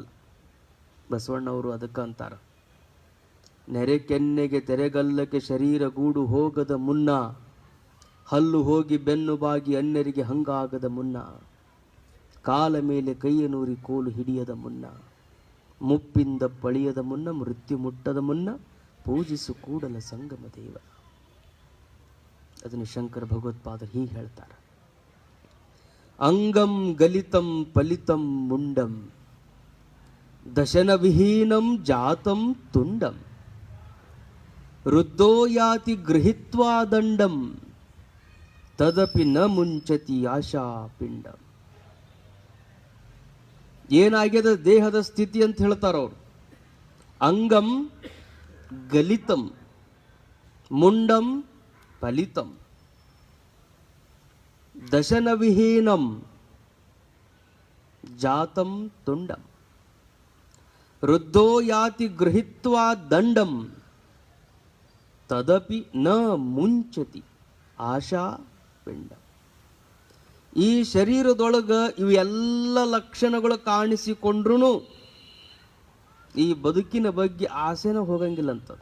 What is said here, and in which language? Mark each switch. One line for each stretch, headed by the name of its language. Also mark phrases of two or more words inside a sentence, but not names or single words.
Kannada: ಬಸವಣ್ಣವರು ಅದಕ್ಕೆ ಅಂತಾರ, ನೆರೆ ಕೆನ್ನೆಗೆ ತೆರೆಗಲ್ಲಕ್ಕೆ ಶರೀರ ಗೂಡು ಹೋಗದ ಮುನ್ನ, ಹಲ್ಲು ಹೋಗಿ ಬೆನ್ನು ಬಾಗಿ ಅನ್ಯರಿಗೆ ಹಂಗಾಗದ ಮುನ್ನ, ಕಾಲ ಮೇಲೆ ಕೈಯ ನೂರಿ ಕೋಲು ಹಿಡಿಯದ ಮುನ್ನ, ಮುಪ್ಪಿಂದ ಪಳಿಯದ ಮುನ್ನ, ಮೃತ್ಯು ಮುಟ್ಟದ ಮುನ್ನ, ಪೂಜಿಸು ಕೂಡಲ ಸಂಗಮ ದೇವ. ಅದನ್ನು ಶಂಕರ ಭಗವತ್ಪಾದರು ಹೀಗೆ ಹೇಳ್ತಾರೆ,
Sanskrit: ಅಂಗಂ ಗಲಿತಂ ಫಲಿತಂ ಮುಂಡಂ ದಶನ ವಿಹೀನಂ ಜಾತಂ ತುಂಡಂ ವೃದ್ಧೋ ಯಾತಿ ಗೃಹೀತ್ವಾ ದಂಡಂ ತದಪಿ ನ ಮುಂಚತಿ ಆಶಾ ಪಿಂಡಂ.
Kannada: ಏನಾಗ್ಯದ ದೇಹದ ಸ್ಥಿತಿ ಅಂತ ಹೇಳ್ತಾರ ಅವರು.
Sanskrit: ಅಂಗಂ ಗಲಿತಂ ಮುಂಡಂ ಫಲಿತಂ ದಶನ ವಿಹೀನಂ ಜಾತಂ ತುಂಡಂ ವೃದ್ಧೋ ಯಾತಿ ಗೃಹೀತ್ವಾ ದಂಡಂ ತದಪಿ ನ ಮುಂಚತಿ ಆಶಾ ಪಿಂಡ.
Kannada: ಈ ಶರೀರದೊಳಗ ಇವೆಲ್ಲ ಲಕ್ಷಣಗಳು ಕಾಣಿಸಿಕೊಂಡ್ರು ಈ ಬದುಕಿನ ಬಗ್ಗೆ ಆಸೆನ ಹೋಗಂಗಿಲ್ಲ ಅಂತದ.